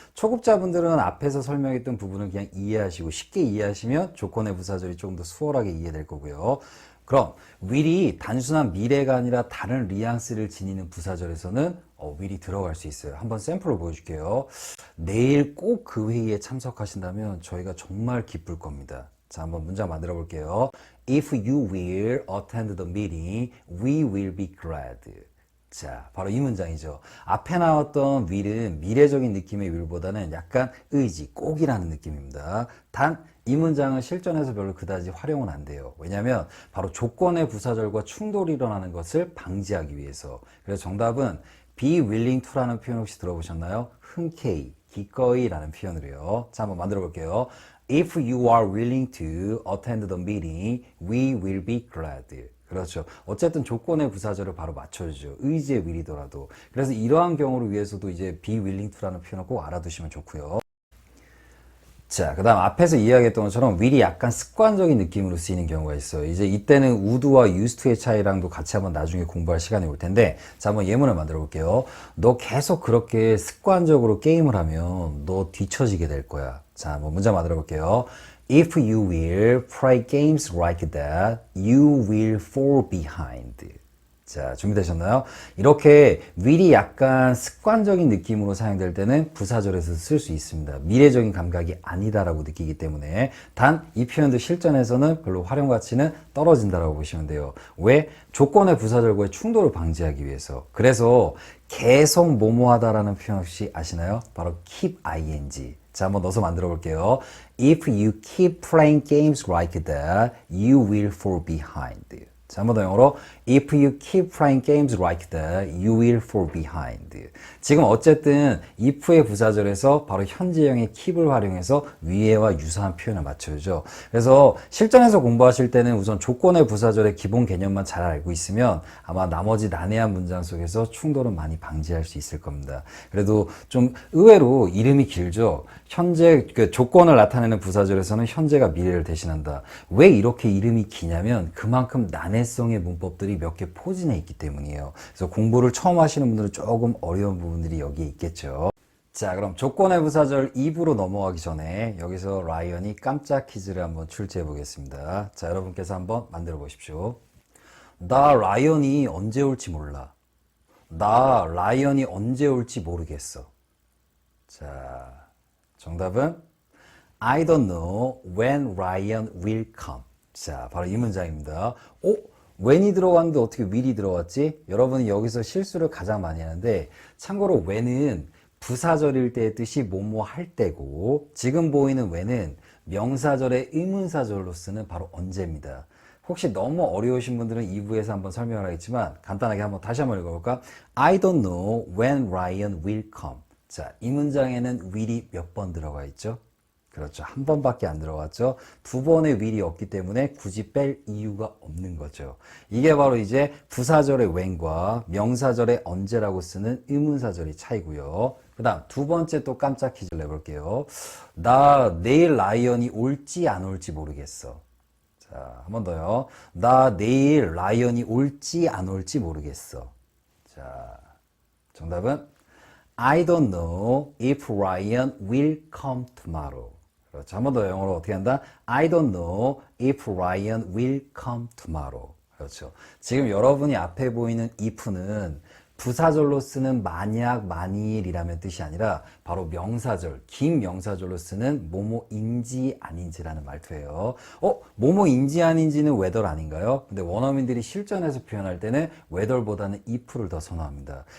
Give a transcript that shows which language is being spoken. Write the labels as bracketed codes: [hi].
[ko] 초급자분들은 앞에서 설명했던 부분을 그냥 이해하시고 쉽게 이해하시면 조건의 부사절이 조금 더 수월하게 이해될 거고요. 그럼 will이 단순한 미래가 아니라 다른 뉘앙스를 지니는 부사절에서는 will이 들어갈 수 있어요. 한번 샘플을 보여줄게요. 내일 꼭 그 회의에 참석하신다면 저희가 정말 기쁠 겁니다. 자, 한번 문장 만들어 볼게요. [en] If you will attend the meeting, we will be glad. [ko] 자, 바로 이 문장이죠. 앞에 나왔던 will은 미래적인 느낌의 will보다는 약간 의지, 꼭이라는 느낌입니다. 단, 이 문장은 실전에서 별로 그다지 활용은 안 돼요. 왜냐하면 바로 조건의 부사절과 충돌이 일어나는 것을 방지하기 위해서. 그래서 정답은 be willing to라는 표현 혹시 들어보셨나요? 흔쾌히, 기꺼이 라는 표현으로요. 자, 한번 만들어 볼게요. [en] If you are willing to attend the meeting, we will be glad. [ko] 그렇죠. 어쨌든 조건의 부사절을 바로 맞춰주죠. 의지의 will이더라도. 그래서 이러한 경우를 위해서도 이제 be willing to라는 표현을 꼭 알아두시면 좋고요. 자, 그 다음 앞에서 이야기했던 것처럼 will이 약간 습관적인 느낌으로 쓰이는 경우가 있어요. 이제 이때는 would와 used to의 차이랑도 같이 한번 나중에 공부할 시간이 올 텐데, 자, 한번 예문을 만들어 볼게요. 너 계속 그렇게 습관적으로 게임을 하면 너 뒤처지게 될 거야. 자, 한번 문장 만들어 볼게요. [en] If you will play games like that, you will fall behind. [ko] 자, 준비되셨나요? 이렇게 will이 약간 습관적인 느낌으로 사용될 때는 부사절에서 쓸 수 있습니다. 미래적인 감각이 아니다라고 느끼기 때문에 단 이 표현도 실전에서는 별로 활용 가치는 떨어진다라고 보시면 돼요. 왜? 조건의 부사절과의 충돌을 방지하기 위해서. 그래서 계속 뭐뭐하다라는 표현 혹시 아시나요? 바로 keep ing. 자, 한번 넣어서 만들어 볼게요. [en] If you keep playing games like that, you will fall behind. [ko] 자, 한 번 더 영어로 [en] If you keep playing games like that, you will fall behind. [ko] 지금 어쨌든 if의 부사절에서 바로 현재형의 keep을 활용해서 위에와 유사한 표현을 맞춰야죠. 그래서 실전에서 공부하실 때는 우선 조건의 부사절의 기본 개념만 잘 알고 있으면 아마 나머지 난해한 문장 속에서 충돌은 많이 방지할 수 있을 겁니다. 그래도 좀 의외로 이름이 길죠. 현재 그 조건을 나타내는 부사절에서는 현재가 미래를 대신한다. 왜 이렇게 이름이 기냐면 그만큼 난해성의 문법들이 몇 개 포진해 있기 때문이에요. 그래서 공부를 처음 하시는 분들은 조금 어려운 부분들이 여기에 있겠죠. 자, 그럼 조건의 부사절 2부로 넘어가기 전에 여기서 라이언이 깜짝 퀴즈를 한번 출제해 보겠습니다. 자, 여러분께서 한번 만들어 보십시오. 나 라이언이 언제 올지 몰라. 나 라이언이 언제 올지 모르겠어. 자, 정답은 [en] I don't know when Ryan will come. [ko] 자, 바로 이 문장입니다. when이 들어갔는데 어떻게 will이 들어갔지? 여러분이 여기서 실수를 가장 많이 하는데 참고로 when은 부사절일 때의 뜻이 뭐뭐 할 때고 지금 보이는 when은 명사절의 의문사절로 쓰는 바로 언제입니다. 혹시 너무 어려우신 분들은 2부에서 한번 설명을 하겠지만 간단하게 한번 다시 한번 읽어볼까? [en] I don't know when Ryan will come. [ko] 자, 이 문장에는 will이 몇 번 들어가 있죠? 그렇죠. 한 번밖에 안 들어갔죠. 두 번의 will이 없기 때문에 굳이 뺄 이유가 없는 거죠. 이게 바로 이제 부사절의 when과 명사절의 언제라고 쓰는 의문사절의 차이고요. 그 다음 두 번째 또 깜짝 퀴즈를 내볼게요. 나 내일 라이언이 올지 안 올지 모르겠어. 자, 한 번 더요. 나 내일 라이언이 올지 안 올지 모르겠어. 자, 정답은 [en] I don't know if Ryan will come tomorrow. [ko] 그렇죠. 한 번 더 영어로 어떻게 한다? [en] I don't know if Ryan will come tomorrow. [ko] 그렇죠. 지금 여러분이 앞에 보이는 if는 부사절로 쓰는 만약, 만일이라는 뜻이 아니라 바로 명사절, 긴 명사절로 쓰는 뭐뭐인지 아닌지라는 말투예요. 뭐뭐인지 아닌지는 whether 아닌가요? 근데 원어민들이 실전에서 표현할 때는 whether보다는 if를 더 선호합니다.